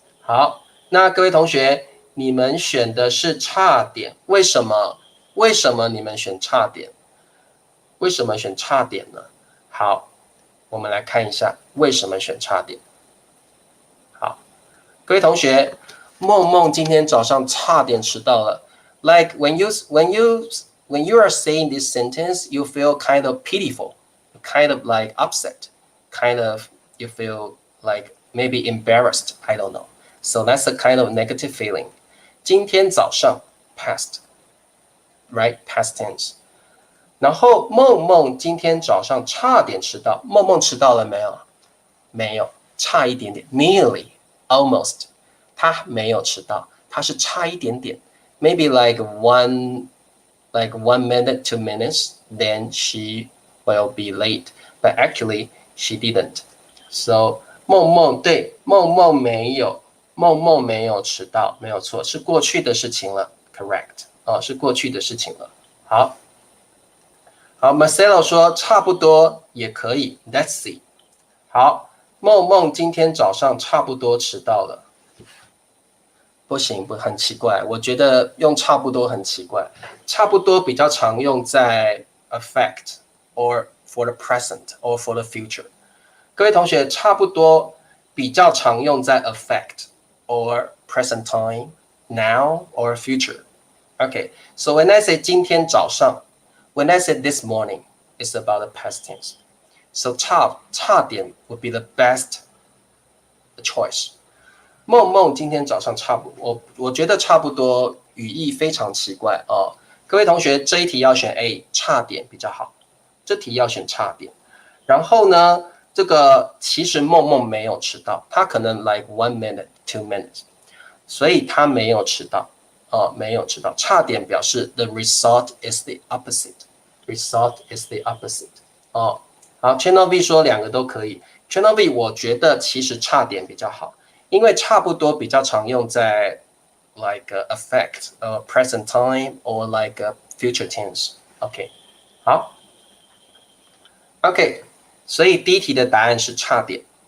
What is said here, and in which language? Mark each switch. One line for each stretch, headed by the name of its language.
Chinese: 好，那各位同学，你们选的是差点，为什么？为什么你们选差点？为什么选差点呢？好，我们来看一下为什么选差点。好，各位同学，梦梦今天早上差点迟到了。
English: Like when you are saying this sentence, you feel kind of pitiful, kind of like upset, kind of you feel like maybe embarrassed. I don't know. So that's a kind of negative feeling.
Chinese: 今天早上
English: past, right? Past tense.
Chinese: 然后梦梦今天早上差点迟到，梦梦迟到了没有？没有，差一点点，nearly, almost，他没有迟到，他是差一点点，maybe like one minute, 2 minutes, then she will be late, but actually she didn't. So 梦梦对，梦梦没有迟到，没有错，是过去的事情了 ，correct， 是过去的事情了。好。好 ，Marcelo 说差不多也可以 ，
English: Let's see。
Chinese: 好，梦梦今天早上差不多迟到了。不行，很奇怪，我觉得用差不多很奇怪。差不多比较常用在
English: affect or for the present or for the future。
Chinese: 各位同学，差不多比较常用在
English: affect or present time, now or future。 Okay, so when I say
Chinese: 今天早上。
English: When I said this morning, it's about the past tense. So 差点 would be the best choice.
Chinese: 梦梦今天早上差不多，我觉得差不多语义非常奇怪哦。各位同学，这一题要选 A， 差点比较好。这题要选差点。然后呢，这个其实梦梦没有迟到，他可能
English: like 1 minute, 2 minutes，
Chinese: 所以他没有迟到。没有迟到，差点表示
English: the result is the opposite。Result is the opposite。
Chinese: 好 ，Channel V 说两个都可以。Channel V 我觉得其实差点比较好，因为差不多比较常用在
English: like affect present time or like future tense。
Chinese: OK， 好 ，OK， 所以第一题的答案是差点。